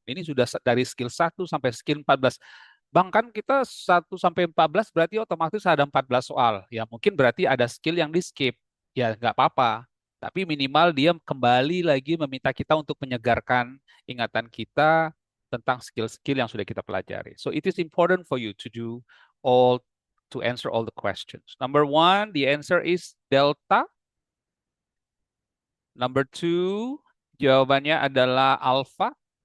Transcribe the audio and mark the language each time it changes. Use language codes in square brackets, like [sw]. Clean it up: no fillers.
[id] Ini sudah dari skill 1 sampai skill 14. Bang, kan kita 1 sampai 14 berarti otomatis ada 14 soal. Ya mungkin berarti ada skill yang di skip. Ya nggak apa-apa. Tapi minimal dia kembali lagi meminta kita untuk menyegarkan ingatan kita tentang skill-skill yang sudah kita pelajari. [en] So it is important for you to answer all the questions. Number 1, the answer is delta. Number 2, [id] jawabannya adalah alpha.